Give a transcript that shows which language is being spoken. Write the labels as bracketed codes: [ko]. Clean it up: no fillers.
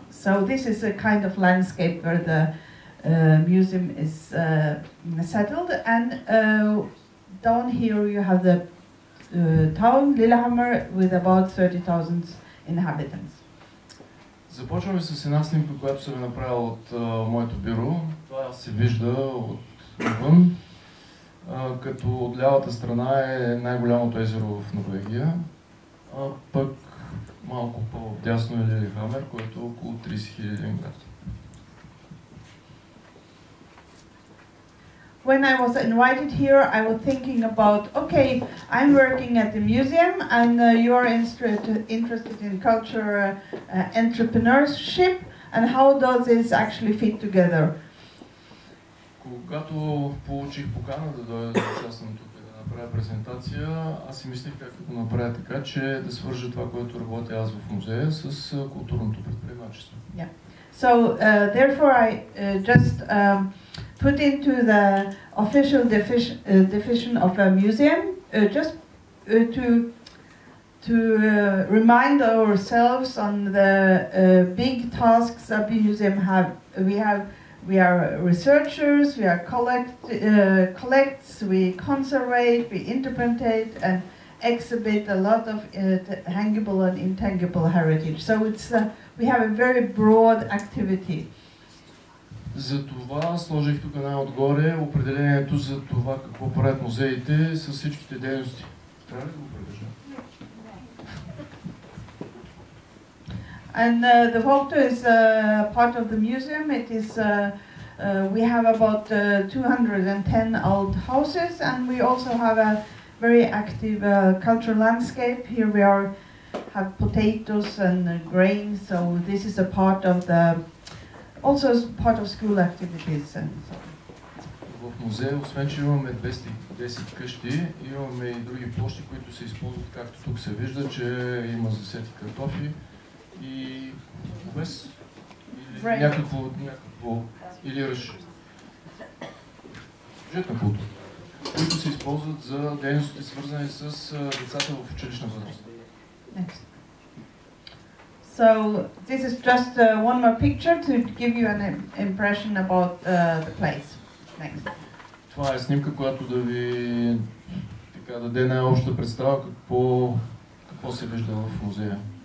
[en] So this is a kind of landscape where the museum is settled, and down here you have the town Lillehammer with about 30,000 inhabitants. [bg] Започваме с една снимка, която съм направил от моето бюро. Това се вижда отвън, като от лявата страна е най-голямото езеро в Норвегия, а пък малко по-дясно е Лилихамер, което е около 30 000 метра. [en] When I was invited here, I was thinking about, okay, I'm working at the museum, and you're interested in culture entrepreneurship, and how does this actually fit together? [bg] Когато получих покана да дойда да участвам тук и да направя презентация, аз си мислих как да го направя така, че да свържа това, което работя аз в музея, с културното предприемачество. [en] Yeah. So therefore I just put into the official definition of a museum just to remind ourselves on the big tasks a museum have. We are researchers, we are collects, we conserve, we interpret and exhibit a lot of tangible and intangible heritage. So it's we have a very broad activity. [bg] Затова сложих тук най-отгоре определението за това какво правят музеите с всичките дейности. Трябва ли да го превежда? [en] And the photo is part of the museum. It is we have about 210 old houses, and we also have a very active cultural landscape. Here we have potatoes and grain, so this is a part of the also part of school activities and so. [bg] В музея, освен че имаме 210 къщи, имаме и други площи, които се използват, както тук се вижда, че има засети картофи и овес или някакво или ръж. Бюджетна култура, които се използват за дейности, свързани с децата в училищна възраст. [en] So this is just one more picture to give you an impression about the place. Next. [bg] Това е снимка, която да ви така даде най-обща представа какво се вижда в музея.